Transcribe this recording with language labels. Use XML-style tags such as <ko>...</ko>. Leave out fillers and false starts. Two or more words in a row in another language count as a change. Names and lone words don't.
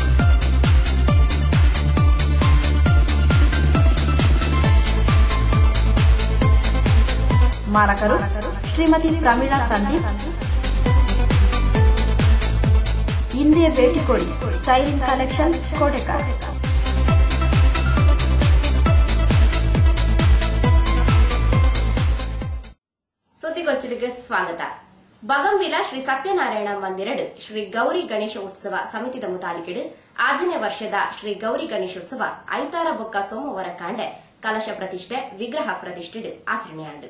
<kn>ಮಾರಕರು ಶ್ರೀಮತಿ ಪ್ರಮೀಳಾ ಸಂದೀಪ್. ಹಿಂದೆ ಭೇಟಿ ಕೊಡಿ. ಸ್ಟೈಲಿಂಗ್ ಕಲೆಕ್ಷನ್, ಕೋಟೆಕಾರ್. ಸುದ್ದಿಗೊಚ್ಚಲಿಗೆ ಸ್ವಾಗತ.</kn> <tcy>ಬಗಂವಿಲ ಶ್ರೀ ಸತ್ಯನಾರಾಯಣ ಮಂದಿರಡ್ ಶ್ರೀ ಗೌರಿ ಗಣೇಶ ಉತ್ಸವ ಸಮಿತಿದ ಮುತಾಲಿಕೆಡ್ ಆಜನೇ ವರ್ಷದ ಶ್ರೀ ಗೌರಿ ಗಣೇಶೋತ್ಸವ ಐತಾರ ಬೊಕ್ಕ ಸೋಮವಾರ ಕಾಂಡೆ ಕಲಶ ಪ್ರತಿಷ್ಠೆ, ವಿಗ್ರಹ ಪ್ರತಿಷ್ಠೆಡ್ ಆಚರಣೆಯಾಂಡು.</tcy>